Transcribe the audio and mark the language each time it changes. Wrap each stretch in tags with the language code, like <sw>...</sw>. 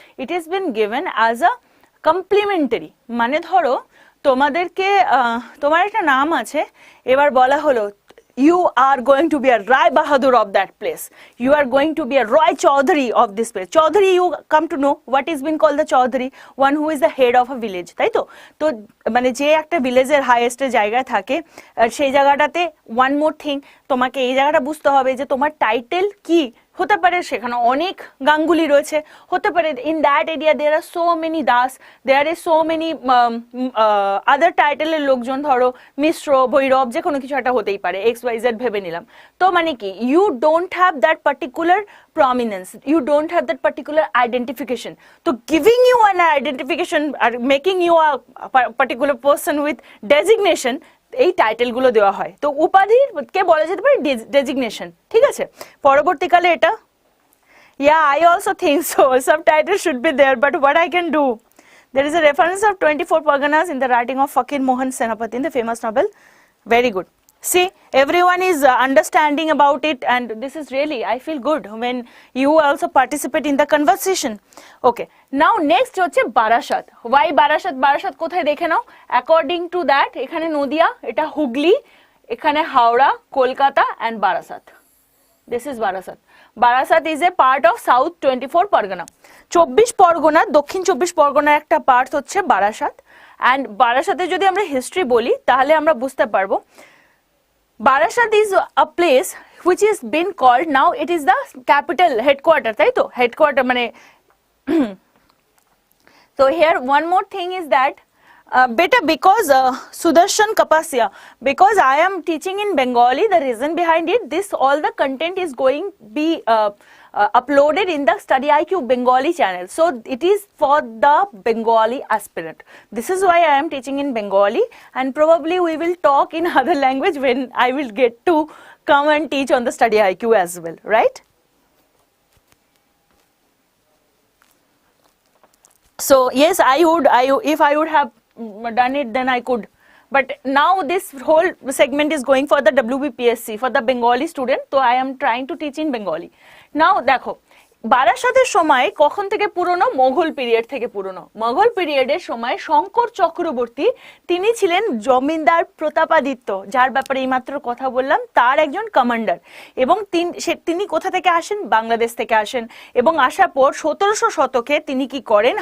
<en>It has been given as a complementary.</en> <bn>মানে ধরো তোমাদেরকে তোমার একটা নাম আছে, এবার বলা হলো</bn> <en>you are going to be a Rai Bahadur of that place. You are going to be a Roy Chaudhary of this place. Chaudhary, you come to know what is being called the Chaudhary, one who is the head of a village.</en> <bn>তাই তো? তো মানে যে একটা ভিলেজের highest জায়গায় থাকে, সেই জায়গাটাতে</bn> <en>one more thing</en> <bn>তোমাকে এই জায়গাটা বুঝতে হবে যে তোমার টাইটেল কি হতে পারে। সেখানে অনেক গাঙ্গুলি রয়েছে, হতে পারে</bn> <en>in that area there are so many Das, there is so many other</en> <bn>টাইটেলের লোকজন, ধরো মিশ্র, ভৈরব, যে কোনো কিছু একটা হতেই পারে, XYZ ভেবে নিলাম। তো মানে কি,</bn> <en>You don't have that particular prominence, you don't have that particular identification. So giving you an identification or making you a particular person with designation,</en> <bn>এই টাইটেল গুলো দেওয়া হয়। তো উপাধি কে বলা যেতে পারে ডেজিগনেশন। ঠিক আছে, পরবর্তীকালে এটা</bn> <en>yeah I also think so, subtitle should be there, but what I can do, there is a reference of 24 Parganas in the writing of Fakir Mohan Senapati in the famous novel. Very good. See, everyone is understanding about it, and this is really, I feel good when you also participate in the conversation. Okay, now next হচ্ছে বারাসাত.</en> <bn>Why Barasat? Barasat কোথায় দেখে নাও।</bn> <en>According to that,</en> <bn>এখানে নদিয়া, এটা হুগলি, এখানে Howrah, Kolkata and Barasat.</bn> <en>This is Barasat. Barasat is a part of South 24 Pargana.</en> <bn>24 Pargana, দক্ষিণ 24 পরগনার একটা part হচ্ছে বারাসাত।</bn> <en>and</en> <bn>বারাসাতে যদি আমরা হিস্ট্রি বলি তাহলে আমরা বুঝতে পারবো</bn> <en>Barasat is a place which is been called, now it is the capital headquarter,</en> <bn>তাই তো?</bn> <en>Headquarter মানে so here one more thing is that better because Sudarshan Kapasya, because I am teaching in Bengali, the reason behind it, this all the content is going be uploaded in the Study IQ Bengali channel. So it is for the Bengali aspirant. This is why I am teaching in Bengali, and probably we will talk in other language when I will get to come and teach on the Study IQ as well, right? So yes, if I would have done it, then I could. But now this whole segment is going for the WBPSC, for the Bengali student. So I am trying to teach in Bengali.</en> <bn>Now দেখো বারাসাতের সময় কখন থেকে পুরনো? Mughal period থেকে পুরনো। মোগল পিরিয়ডের সময় শঙ্কর চক্রবর্তী, তিনি ছিলেন জমিদার প্রতাপাদিত্য, যার ব্যাপারে এইমাত্র কথা বললাম, তার একজন কমান্ডার। এবং তিনি কোথা থেকে আসেন? বাংলাদেশ থেকে আসেন। এবং আসার পর 1700 শতকে তিনি কি করেন?</bn>